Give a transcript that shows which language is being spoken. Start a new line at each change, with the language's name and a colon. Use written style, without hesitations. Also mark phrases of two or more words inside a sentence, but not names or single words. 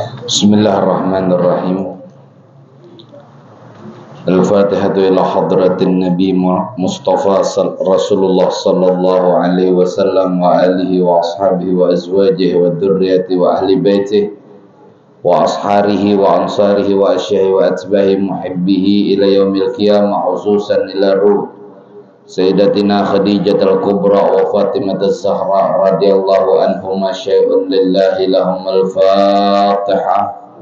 Arabic: Bismillahirrahmanirrahim. الفاتحة إلى حضرة النبي المصطفى رسول الله صلى الله عليه وسلم وعلى آله وأصحابه وأزواجه وذريته وأهل بيته وأصهاره وأنصاره وأشياعه وأتباعه ومحبيه إلى يوم القيامة خصوصا إلى روح سيدتنا خديجة الكبرى وفاطمة الزهراء رضي الله عنهما شيء لله لهم الفاتحة.